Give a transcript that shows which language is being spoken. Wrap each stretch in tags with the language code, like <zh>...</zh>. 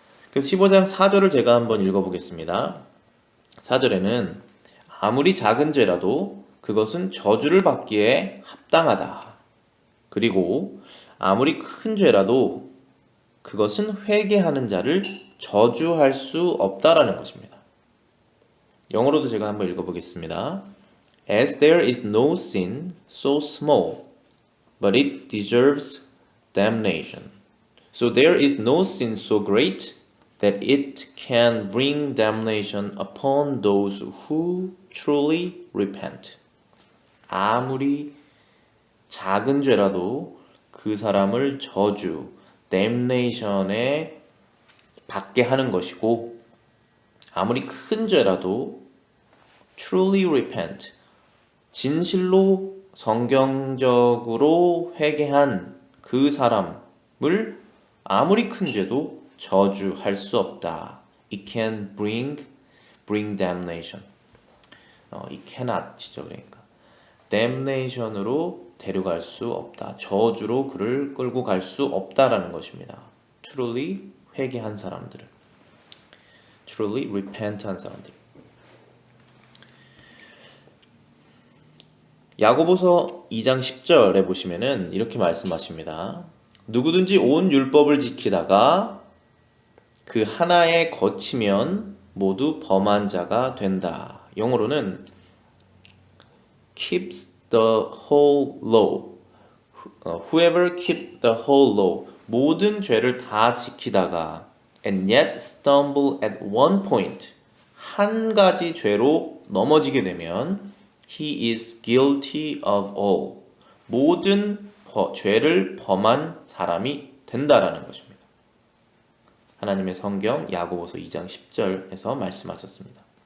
<ko>그래서 15장 4절을 제가 한번 읽어보겠습니다. 4절에는 아무리 작은 죄라도 그것은 저주를 받기에 합당하다. 그리고 아무리 큰 죄라도 그것은 회개하는 자를 저주할 수 없다라는 것입니다. 영어로도 제가 한번 읽어보겠습니다.</ko> <en>As there is no sin so small, but it deserves damnation. So there is no sin so great that it can bring damnation upon those who truly repent.</en> <ko>아무리 작은 죄라도 그 사람을 저주, damnation에 받게 하는 것이고 아무리 큰 죄라도</ko> <en>truly repent,</en> <ko>진실로 성경적으로 회개한 그 사람을 아무리 큰 죄도 저주할 수 없다.</ko> <en>It can bring damnation. it cannot이죠.</en> <ko>그러니까 damnation으로 데려갈 수 없다. 저주로 그를 끌고 갈 수 없다라는 것입니다. truly 회개한 사람들은,</ko> <en>truly repent</en> <ko>한 사람들. 야고보서 2장 10절에 보시면은 이렇게 말씀하십니다. 누구든지 온 율법을 지키다가 그 하나에 거치면 모두 범한 자가 된다. 영어로는</ko> <en>keeps the whole law. Whoever keeps the whole law.</en> <ko>모든 죄를 다 지키다가</ko> <en>and yet stumble at one point.</en> <ko>한 가지 죄로 넘어지게 되면</ko> <en>he is guilty of all.</en> <ko>모든 죄를 범한 사람이 된다라는 것입니다. 하나님의 성경 야고보서 2장 10절에서 말씀하셨습니다.</ko>